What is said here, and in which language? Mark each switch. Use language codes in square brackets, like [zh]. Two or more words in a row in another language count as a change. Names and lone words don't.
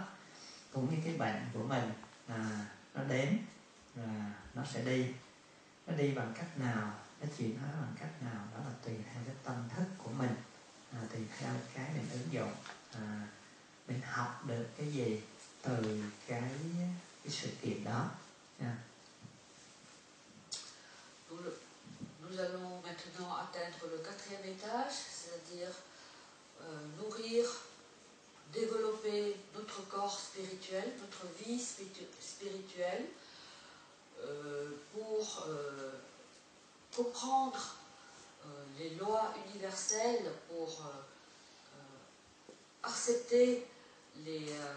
[vi] Cũng như cái bệnh của mình, nó đến, nó sẽ đi. Nó đi bằng cách nào, nó chuyển hóa bằng cách nào, đó là tùy theo cái tâm thức của mình, tùy theo cái mình ứng dụng, mình học được cái gì từ cái sự kiện đó. [fr] Nous allons maintenant atteindre le quatrième étage, c'est-à-dire nourrir, développer notre corps spirituel, notre vie spirituelle, pour comprendre les lois universelles, pour accepter les